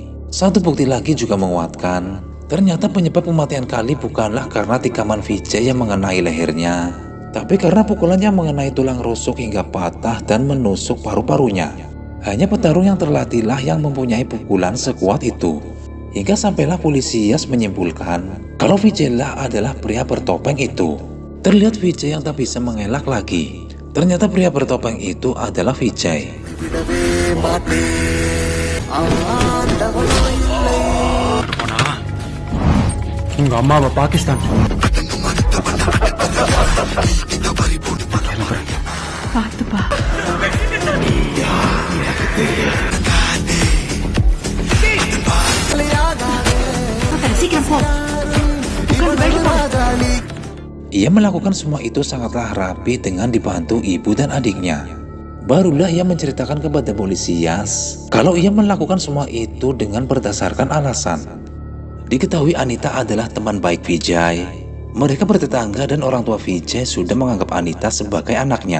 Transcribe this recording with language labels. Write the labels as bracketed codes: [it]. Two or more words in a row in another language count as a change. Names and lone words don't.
[id] Satu bukti lagi juga menguatkan, ternyata penyebab kematian Kali bukanlah karena tikaman Vijay yang mengenai lehernya, tapi karena pukulan yang mengenai tulang rusuk hingga patah dan menusuk paru-parunya. Hanya petarung yang terlatihlah yang mempunyai pukulan sekuat itu. Hingga sampailah polisi Yas menyimpulkan kalau Vijay lah adalah pria bertopeng itu. Terlihat Vijay yang tak bisa mengelak lagi. Ternyata pria bertopeng itu adalah Vijay. [ta] உங்க அம்மா அவ பாகிஸ்தான் பாத்துப்பா சீக்கிரம் போ உட்கார்ந்து போ. [id] Ia melakukan semua itu sangatlah rapi dengan dibantu ibu dan adiknya. Barulah ia menceritakan kepada polisi Yas kalau ia melakukan semua itu dengan berdasarkan alasan. Diketahui Anita adalah teman baik Vijay. Mereka bertetangga dan orang tua Vijay sudah menganggap Anita sebagai anaknya.